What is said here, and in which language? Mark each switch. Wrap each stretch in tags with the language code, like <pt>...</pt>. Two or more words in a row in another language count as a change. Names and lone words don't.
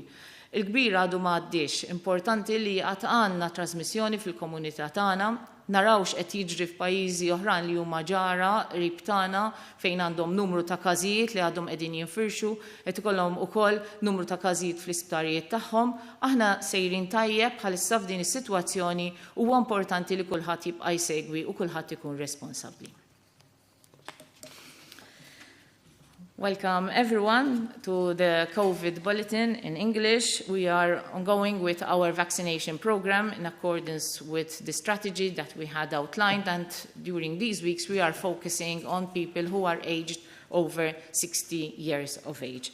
<mt>Il-kbir għadu ma għaddix, importanti li għat għandna trasmissjoni fil-komunità tagħna, narawx qed jiġri f'pajjiżi oħrajn li huma ġara qrib tagħna fejn għandhom numru ta' każijiet li għadhom qegħdin jinfirxu, qed ikollhom ukoll numru ta' każijiet fl-isptarijiet tagħhom. Aħna sejrin tajjeb bħalissa f'din is-sitwazzjoni huwa importanti li kulħadd jibqa' jsegwi u kulħadd ikun responsabbli.</mt> <en>Welcome everyone to the COVID Bulletin in English. We are ongoing with our vaccination program in accordance with the strategy that we had outlined, and during these weeks we are focusing on people who are aged over 60 years of age.</en>